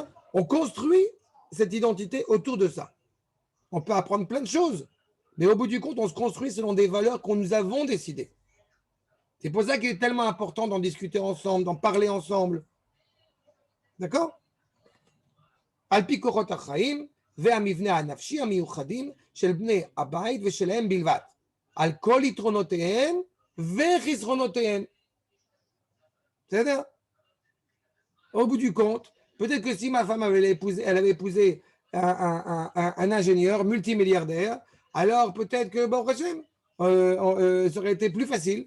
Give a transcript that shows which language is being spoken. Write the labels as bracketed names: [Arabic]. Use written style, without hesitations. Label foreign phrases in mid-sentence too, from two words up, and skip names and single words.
[French] On construit cette identité autour de ça. On peut apprendre plein de choses, mais au bout du compte, on se construit selon des valeurs qu'on nous avons décidées. C'est pour ça qu'il est tellement important d'en discuter ensemble, d'en parler ensemble. [Hebrew] D'accord? על־פי קורות החיים ועמבנה הנפשי המיוחדים של בני הבית ושלהם בלבד. על כל יתרונותיהם וחסרונותיהם. [French] C'est-à-dire, au bout du compte, peut-être que si ma femme elle avait épousé un ingénieur multimilliardaire, alors peut-être que, bon, ça aurait été plus facile.